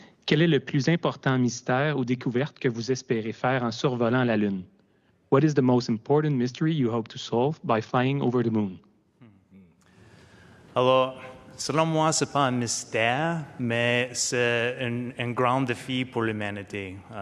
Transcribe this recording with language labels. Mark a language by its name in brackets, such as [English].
[French] Quel est le plus important mystère ou découverte que vous espérez faire en survolant la Lune? [English] What is the most important mystery you hope to solve by flying over the moon? [French] Alors, selon moi, ce n'est pas un mystère, mais c'est un grand défi pour l'humanité.